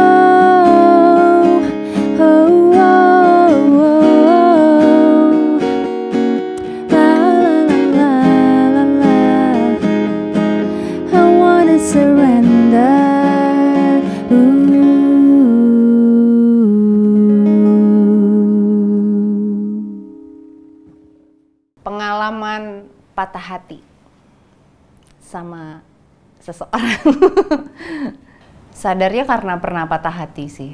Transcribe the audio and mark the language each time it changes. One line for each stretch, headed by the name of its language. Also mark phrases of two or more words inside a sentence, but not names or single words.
English: Oh, oh, oh. La, la, la, la, la. I wanna surrender.
Indonesian: Pengalaman patah hati sama seseorang. Sadarnya karena pernah patah hati sih.